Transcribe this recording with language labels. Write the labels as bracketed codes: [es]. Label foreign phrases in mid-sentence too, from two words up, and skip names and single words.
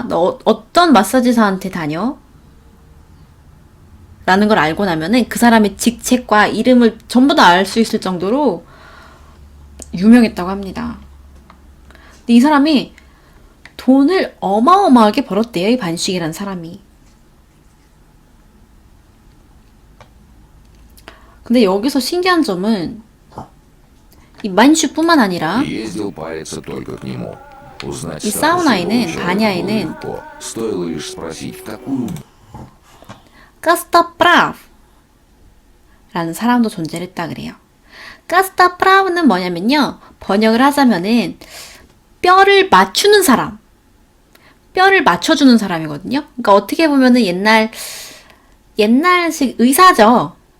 [ko] 너 어떤 마사지사한테 다녀? 라는 걸 알고 나면은 그 사람의 직책과 이름을 전부 다 알 수 있을 정도로 유명했다고 합니다. 근데 이 사람이 돈을 어마어마하게 벌었대요. 이 반식이라는 사람이. 근데 여기서 신기한 점은 이 만슈뿐만 아니라 [ru] Ездил париться только к нему. Узнать [ko] 이 [ru] статус [ko] 사우나에는, [ru] его человека [ko] 바냐에는 [ru] было легко. Стоило лишь спросить, в какую [ko] 까스타프라브 라는 사람도 존재를 했다 그래요. 까스타프라브는 뭐냐면요. 번역을 하자면은 뼈를 맞추는 사람, 뼈를 맞춰주는 사람이거든요. 그러니까 어떻게 보면은 옛날식 의사죠.